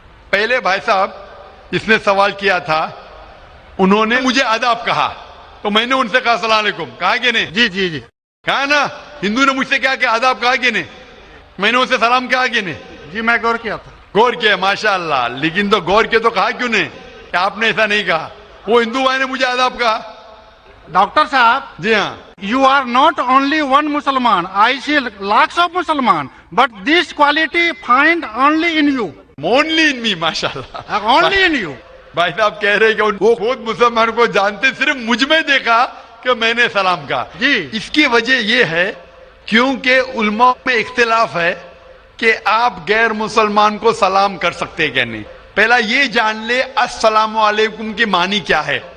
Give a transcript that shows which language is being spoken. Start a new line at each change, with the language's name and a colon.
Urdu: پہلے بھائی صاحب اس نے سوال کیا تھا، انہوں نے مجھے آداب کہا تو میں نے ان سے کہا السلام علیکم، کہا کہ نہیں؟ جی کہا نا. ہندو نے مجھ سے کیا کہ آداب کہا کہ نہیں؟ میں نے ان سے سلام کہا کہ نہیں؟ جی میں غور کیا تھا. غور کیا، ماشاء اللہ. لیکن تو غور کیا تو کہا کیوں نہیں کہ آپ نے ایسا نہیں کہا؟ وہ ہندو بھائی نے مجھے آداب کہا. ڈاکٹر صاحب جی ہاں،
English: you are not only one Musliman, I see lakhs of Musliman, but this quality find only in you. only in me, ماشاء اللہ. Only in you.
Urdu: بھائی صاحب کہہ رہے کہ وہ خود مسلمان کو جانتے، صرف مجھ میں دیکھا کہ میں نے سلام کہا. جی اس کی وجہ یہ ہے کیونکہ علماء میں اختلاف ہے کہ آپ غیر مسلمان کو سلام کر سکتے کہ نہیں. پہلا یہ جان لے السلام علیکم کی معنی کیا ہے.